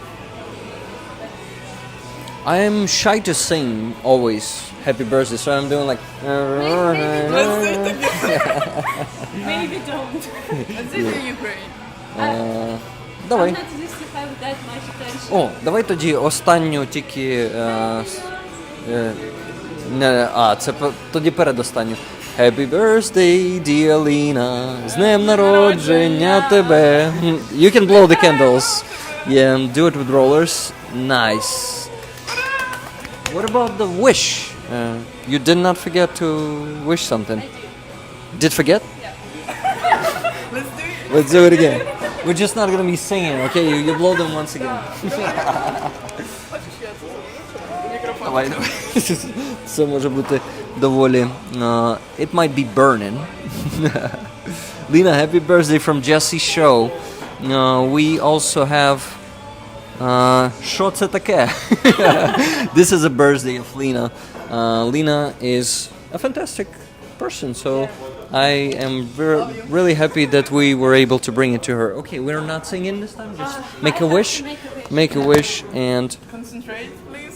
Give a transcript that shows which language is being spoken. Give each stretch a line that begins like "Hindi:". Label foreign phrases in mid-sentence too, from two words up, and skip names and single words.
English: I'm shy to sing always happy birthday, so I'm doing like. Maybe don't. Let's do it in Ukraine.
Ukrainian: Давай.
English: I'm not used to have that much attention.
Ukrainian: О, давай тоді останню тільки. Це тоді передостанню.
English: Happy birthday, dear Lina.
Ukrainian: З днем народження тебе.
English: You can blow the candles. Yeah, and do it with rollers. Nice. What about the wish? You did not forget to wish something. Did forget? Let's do it again. We're just not gonna be singing, okay? You blow them once again.
Ukrainian: Давай, давай. Це може бути доволі.
English: It might be burning. Lina, happy birthday from Jesse's show. We also have.
Ukrainian: Що це таке?
English: This is a birthday of Lina. Lina is a fantastic person, so I am really happy that we were able to bring it to her. Okay, we're not singing this time. Just make a wish. Make a wish and. Concentrate, please.